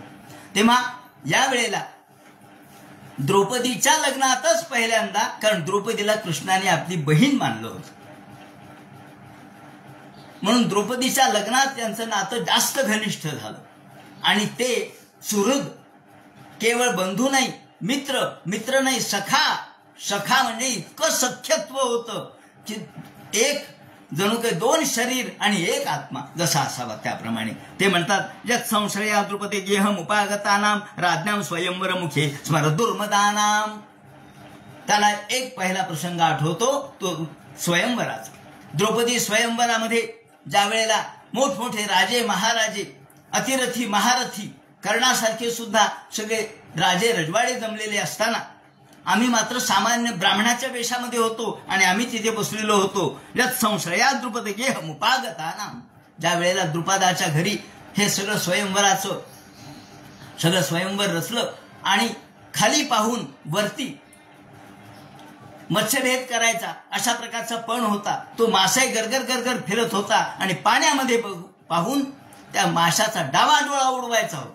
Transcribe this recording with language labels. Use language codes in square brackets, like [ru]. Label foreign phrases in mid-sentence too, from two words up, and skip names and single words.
[mr] तेव्हा या वेळेला द्रौपदीच्या लग्नातच पहिल्यांदा, कारण द्रौपदीला कृष्णाने आपली बहीण मानलं होतं, म्हणून द्रौपदीच्या लग्नात त्यांचं नातं जास्त घनिष्ठ झालं. आणि ते सुहृद, केवळ बंधू नाही, मित्र नाही, सखा म्हणजे इतकं सख्यत्व होतं की एक जणू काही दोन शरीर आणि एक आत्मा जसा असावा त्याप्रमाणे. [sa] ते म्हणतात यत् संश्रया द्रुपदे गेहम उपागतानाम राज्ञाम स्वयंवर मुखे स्मर दुर्मदानाम. [mr] त्याला एक पहिला प्रसंग आठवतो, तो स्वयंवराचा. द्रौपदी स्वयंवरामध्ये ज्या वेळेला मोठमोठे राजे महाराजे, अतिरथी महारथी, कर्णासारखे सुद्धा सगळे राजे रजवाडे जमलेले असताना आम्ही मात्र सामान्य ब्राह्मणाच्या वेशामध्ये होतो आणि आम्ही तिथे बसलेलो होतो. [sa] यत् संश्रया द्रुपदे गेहम उपागतानाम. [mr] ज्या वेळेला द्रुपदाच्या घरी हे सगळं स्वयंवर रचलं आणि खाली पाहून वरती मत्स्यभेद करायचा अशा प्रकारचा पण होता. तो मासा गरगर गरगर फिरत होता आणि पाण्यामध्ये पाहून त्या माशाचा डावा डोळा उडवायचा होता.